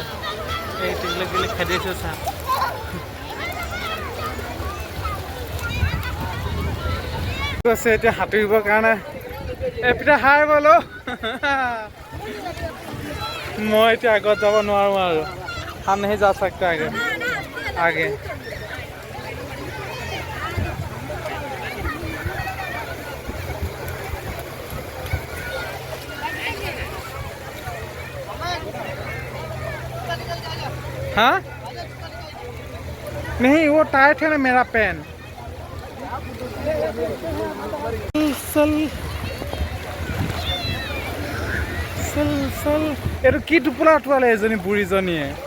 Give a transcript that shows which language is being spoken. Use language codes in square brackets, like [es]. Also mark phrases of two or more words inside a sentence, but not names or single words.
[as] এই টিকলিক টিকলিক খেদিছোঁ চা। আছে এতিয়া সাঁতুৰিবৰ কাৰণে এপিটা হাই বলো। মই এতিয়া আগত যাব নোৱাৰোঁ আৰু, [hi] हम नहीं जा सकते आगे आगे। हाँ नहीं, वो टाइट है ना मेरा पेन। [as] এইটো কি টোপোলা উঠোৱালে এজনী বুঢ়ীজনীয়ে?